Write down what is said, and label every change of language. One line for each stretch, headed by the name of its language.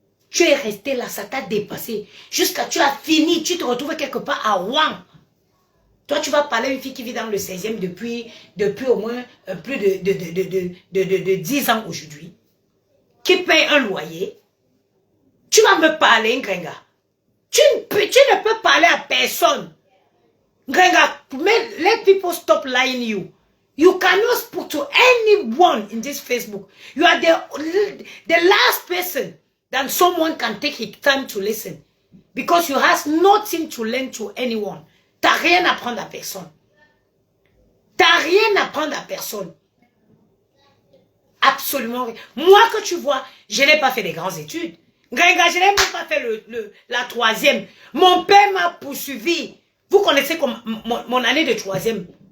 French: Tu es resté là, ça t'a dépassé. Jusqu'à tu as fini, tu te retrouves quelque part à Rouen. Toi, tu vas parler à une fille qui vit dans le 16e depuis au moins plus de 10 ans aujourd'hui. Qui paye un loyer. Tu vas me parler, Grenga. Tu ne peux parler à personne.
English: Grenga, let people stop lying you. You cannot speak to anyone in this Facebook. You are the last person that someone can take his time to listen. Because you have nothing to learn to anyone.
French: Tu n'as rien à apprendre à personne. Tu n'as rien à apprendre à personne. Absolument rien. Moi que tu vois, je n'ai pas fait des grandes études. Grenga, je n'ai même pas fait la 3e. Mon père m'a poursuivi. Vous connaissez mon année de 3e.